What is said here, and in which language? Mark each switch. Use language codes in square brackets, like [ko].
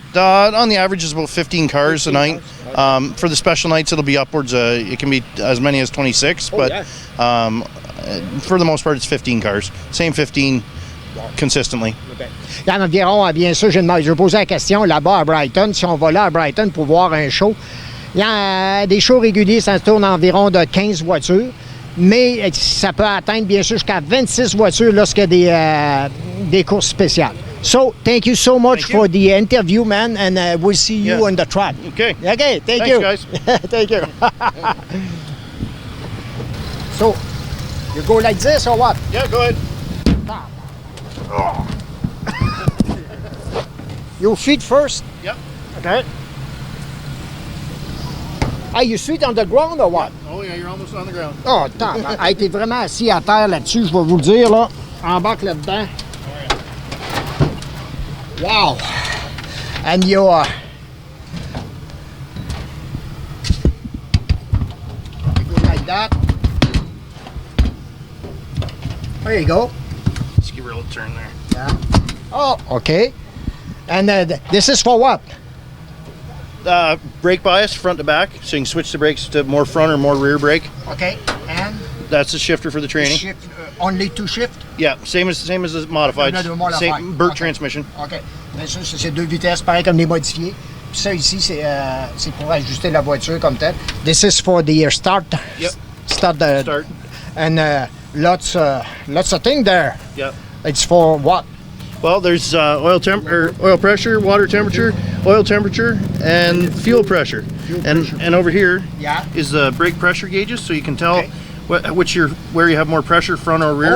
[en] On the average, it's about 15 cars a night. For the special nights, it'll be upwards. It can be as many as 26, but for the most part, it's 15 cars. Same 15 consistently. [fr] Il y en a environ, bien sûr, je posais la question là-bas à Brighton, si on va là à Brighton pour voir un show. Il y a des shows réguliers, ça tourne environ de 15 voitures, mais ça peut atteindre, bien sûr, jusqu'à 26 voitures lorsqu'il y a des courses spéciales. [en] So, thank you so much for the interview, man, and we'll see you on the track. Okay. Okay, thanks, you. Guys. Thank you. So, you go like this or what? Yeah, go ahead. Your feet first? Yep. Okay. You feet on the ground or what? Oh yeah, you're almost on the ground. [fr] Oh, attends. T'es vraiment assis à terre là-dessus, je vais vous le dire, là. Embarque là-dedans. [en] Wow. And you go like that. There you go. Just give her a little turn there. Yeah. Oh, okay. And this is for what? Brake bias, front to back, so you can switch the brakes to more front or more rear brake. Okay, and? That's the shifter for the training. Only 2 shift? Yeah, same as the modified. Same Burt transmission. OK. [fr] Bien sûr, c'est 2 vitesses, pareil comme les modifiés. Puis ça ici, c'est pour ajuster la voiture comme telle. [en] This is for the start. Yep. Start. And lots of things there. Yep. It's for what? Well, there's oil pressure, water temperature, oil temperature, and fuel pressure. And over here is the brake pressure gauges, so you can tell where you have more pressure, front or rear.